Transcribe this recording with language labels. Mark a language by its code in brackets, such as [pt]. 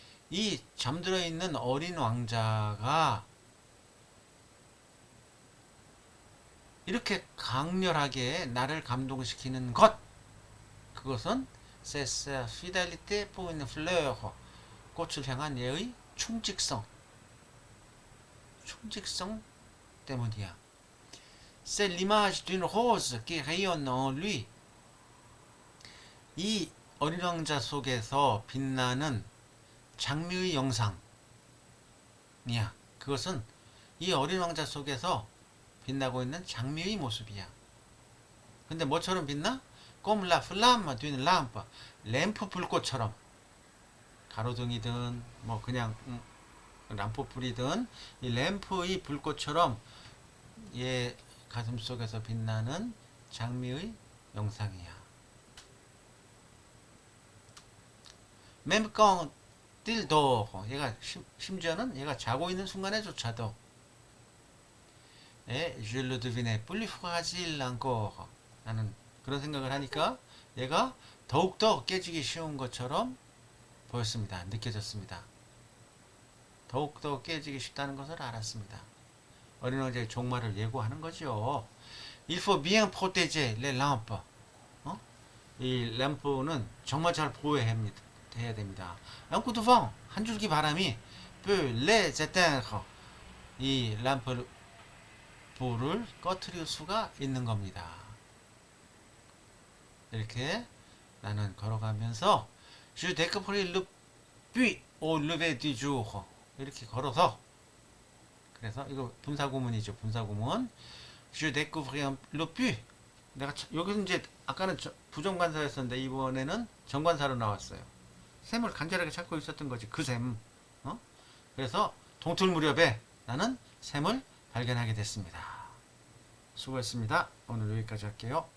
[ko] 이 잠들어 있는 어린 왕자가 이렇게 강렬하게 나를 감동시키는 것, 그것은 [fr] c'est sa fidélité pour une fleur. [ko] 꽃을 향한 얘의 충직성 때문이야. [fr] C'est l'image d'une rose qui rayonne en lui. [ko] 이 어린 왕자 속에서 빛나는 장미의 영상이야. 그것은 이 어린 왕자 속에서 빛나고 있는 장미의 모습이야. 근데 뭐처럼 빛나? [fr] Comme la flamme d'une lampe. [ko] 램프 불꽃처럼. 가로등이든 뭐 그냥 람프불이든 이 램프의 불꽃처럼 얘 가슴 속에서 빛나는 장미의 영상이야. [fr] Même quand il dort. [ko] 얘가 심지어는 얘가 자고 있는 순간에조차도 [fr] je le devinais plus fragile encore. [ko] 나는 그런 생각을 하니까 얘가 더욱더 깨지기 쉬운 것처럼 보였습니다. 느껴졌습니다. 더욱더 깨지기 쉽다는 것을 알았습니다. 어린 왕자의 종말을 예고하는 거죠. [fr] Il faut bien protéger les lampes. [ko] 이 램프는 정말 잘 보호해야 됩니다. [fr] Un coup de vent, [ko] 한 줄기 바람이 [fr] peut les éteindre. [ko] 이 램프 불을 꺼트릴 수가 있는 겁니다. 이렇게 나는 걸어가면서 [fr] Je découvris le puits au lever du jour. [ko] 이렇게 걸어서, 그래서 이거 분사구문이죠. 분사구문. [fr] Je découvris le puits. [ko] 내가 여기서 이제 아까는 부정관사였었는데 이번에는 정관사로 나왔어요. 샘을 간절하게 찾고 있었던 거지. 그 샘. 그래서 동틀 무렵에 나는 샘을 발견하게 됐습니다. 수고했습니다. 오늘 여기까지 할게요.